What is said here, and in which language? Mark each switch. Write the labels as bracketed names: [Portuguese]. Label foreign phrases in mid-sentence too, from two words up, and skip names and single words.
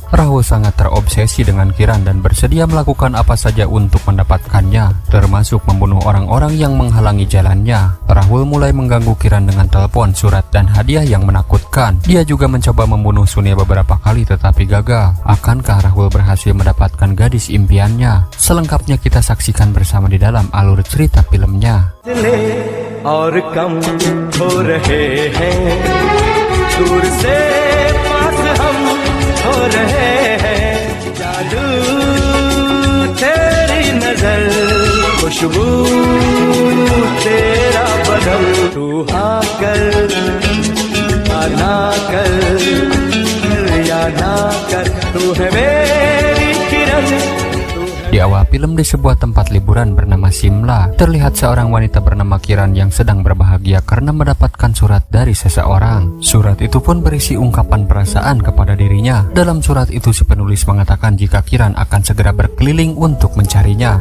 [Indonesian] Rahul sangat terobsesi dengan Kiran dan bersedia melakukan apa saja untuk mendapatkannya, termasuk membunuh orang-orang yang menghalangi jalannya. Rahul mulai mengganggu Kiran dengan telepon, surat, dan hadiah yang menakutkan. Dia juga mencoba membunuh Sonia beberapa kali tetapi gagal. Akankah Rahul berhasil mendapatkan gadis impiannya? Selengkapnya kita saksikan bersama di dalam alur cerita filmnya. [Hindi] खुशबू तेरा बदन तू हाँ कर ना कर या ना कर तू है मेरी किरण. [Indonesian] Di awal film di sebuah tempat liburan bernama Simla, terlihat seorang wanita bernama Kiran yang sedang berbahagia karena mendapatkan surat dari seseorang. Surat itu pun berisi ungkapan perasaan kepada dirinya. Dalam surat itu si penulis mengatakan jika Kiran akan segera berkeliling untuk mencarinya.